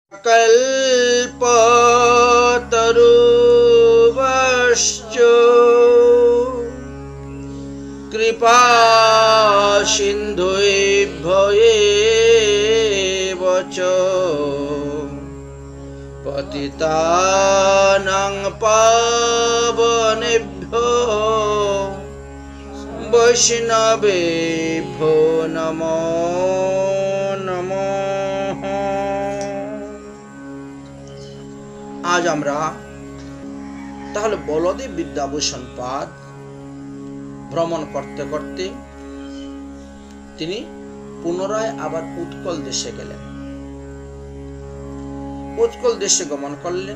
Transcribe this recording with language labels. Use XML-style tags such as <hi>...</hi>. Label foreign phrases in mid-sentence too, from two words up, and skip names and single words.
<sa>कल्पतरुश्च कृपा सिन्धुभ्येव च पतितानां पावनेभ्यो वैष्णवेभ्यो नमो नमः।</sa> <bn>आज আমরা তাহলে বলদেব বিদ্যাভূষণ পাদ ভ্রমণ করতে করতে তিনি পুনরায় আবার উৎকল দেশে গেলেন। উৎকল দেশে গমন করলেন।</bn>